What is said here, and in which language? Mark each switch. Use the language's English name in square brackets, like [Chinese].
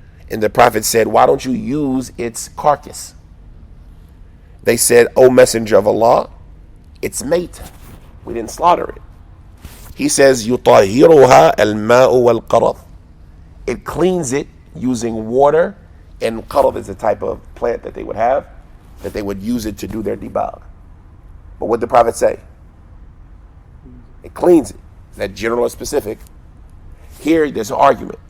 [English] And the Prophet said, why don't you use its carcass? They said, O Messenger of Allah, it's mate. We didn't slaughter it. He says, [Arabic] يُطَهِّرُهَا الْمَاءُ وَالْقَرَض. [English] It cleans it using water, and qarad is a type of plant that they would have, that they would use it to do their debag. But what did the Prophet say? It cleans it. Is that general or specific? Here, there's an argument.